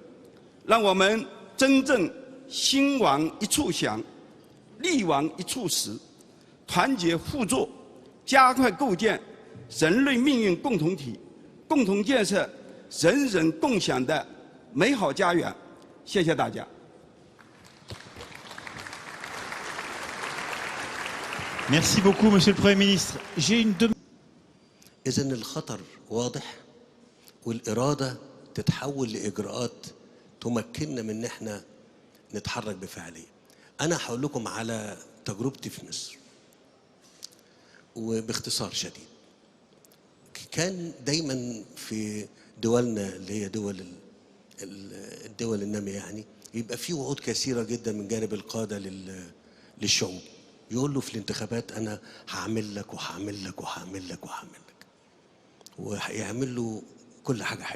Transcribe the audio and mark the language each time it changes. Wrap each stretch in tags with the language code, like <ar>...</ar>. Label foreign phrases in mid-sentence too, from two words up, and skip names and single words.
<zh>让我们真正心往一处想，力往一处使，团结互助，加快构建人类命运共同体，共同建设人人共享的美好家园。谢谢大家。</zh> <fr>Merci beaucoup, Monsieur le Premier ministre. J'ai une demande.</fr> <ar>إذن الخطر واضح والإرادة تتحول لإجراءات تمكننا من إن إحنا نتحرك بفعالية. أنا هقول لكم على تجربتي في مصر وباختصار شديد. كان دايما في دولنا اللي هي الدول النامية يعني يبقى في وعود كثيرة جدا من جانب القادة للشعوب، يقول له في الانتخابات أنا هعمل لك وهعمل لك وهعمل لك وهعمل لك، ويعمل له كل حاجة حلوة.</ar>